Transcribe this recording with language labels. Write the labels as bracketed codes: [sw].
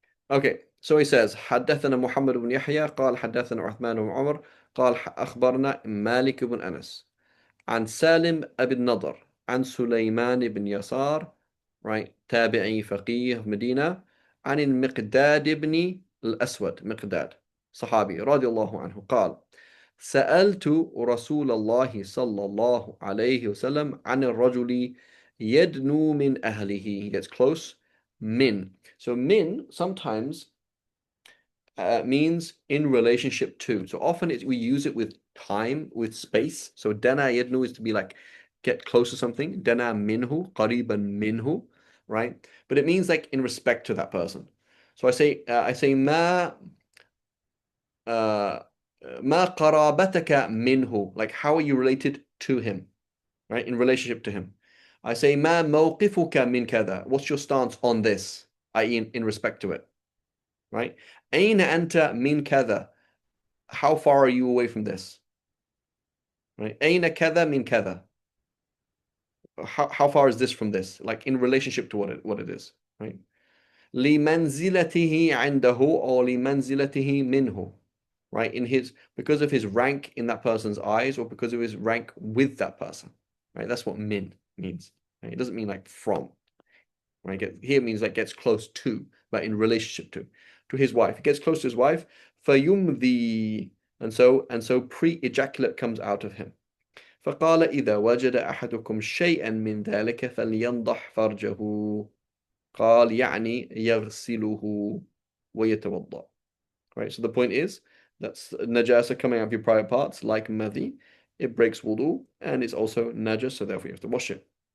[en] Okay, so he says [ar] حدثنا محمد بن يحيى قال حدثنا عثمان بن عمر قال أخبرنا مالك بن أنس عن سالم أبي النضر عن سليمان بن يسار [en] right [ar] تابعي فقيه مدينة عن المقداد بن الأسود مقداد صحابي رضي الله عنه قال سألت رسول الله صلى الله عليه وسلم عن الرجل يدنو من أهله. [en] He gets close. Min. So min sometimes means in relationship to. So often we use it with time, with space. So [ar] dana yadnu [en] is to be like get close to something. [ar] Dana minhu, qariban minhu, [en] right? But it means like in respect to that person. So I say [ar] ma qarabataka minhu, [en] like how are you related to him, right? In relationship to him. I say [ar] ma mawqifuka min kada. [en] What's your stance on this, i.e. in respect to it, right? [ar] Aina anta min kada. [en] How far are you away from this? Right? [ar] Aina kada min kada. [en] How far is this from this? Like in relationship to what it is, right? [ar] لمنزلته عنده or لمنزلته منه, [en] right? Because of his rank in that person's eyes, or because of his rank with that person, right? That's what min means. Right? It doesn't mean like from, right? Here means like gets close to, but in relationship to his wife. He gets close to his wife. فيمضي, and so pre-ejaculate comes out of him. [ar] فقال إذا وجد أحدكم شيئا من ذلك فلينضح فرجه. قال يعني يغسله ويتوضأ. [en] Right, so the point is that's najasa coming out of your private parts, like madhi, it breaks wudu and it's also najas, so therefore you have to wash it.